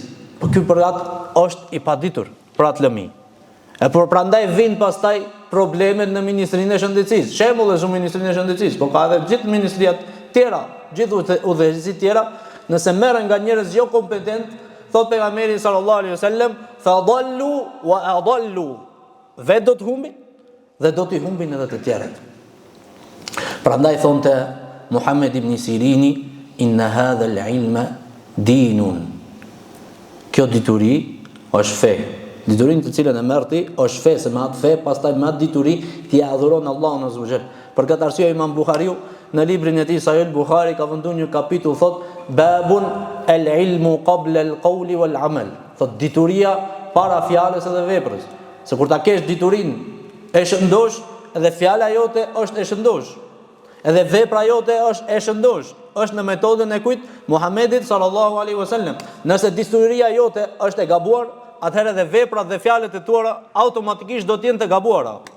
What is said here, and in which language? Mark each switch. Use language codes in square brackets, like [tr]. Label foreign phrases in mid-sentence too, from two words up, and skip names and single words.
[sq] Po ky për atë është i paditur për atë lëmi. E por prandaj vijnë pastaj problemet në Ministrinë e Shëndetësisë. Shembull është Ministrinë e Shëndetësisë, po ka edhe gjithë ministriat tjera, gjithë udhëheqësit tjera, nëse merren nga njerëz jo kompetent, thot pejgamberi [ar] صلى الله عليه وسلم, فضلوا وأضلوا, [sq] vetë do të humbin dhe do t'i humbin edhe të tjerët. Prandaj thonte Muhammed ibn Sirini, [ar] إن هذا العلم دين. [sq] Kjo dituri është fe. Diturinë të cilën e merr ti është fe, se me atë fe, pastaj me atë dituri ti adhuron Allahun [ar] عز وجل. [sq] Për këtë arsye Imam Buhariu në librin e tij Sahih Buhari ka venduar një kapitull, thot [ar] باب العلم قبل القول والعمل. [sq] Thot dituria para fjalës edhe veprës. Se kur ta kesh diturinë e shëndosh, edhe fjala jote është e shëndosh. Edhe vepra jote është e shëndosh. Është në metodën e kujt? Muhamedit [ar] صلى الله عليه وسلم. [sq] Nëse dituria jote është e gabuar, atëherë edhe veprat dhe fjalët e tua automatikisht do të jenë të gabuara.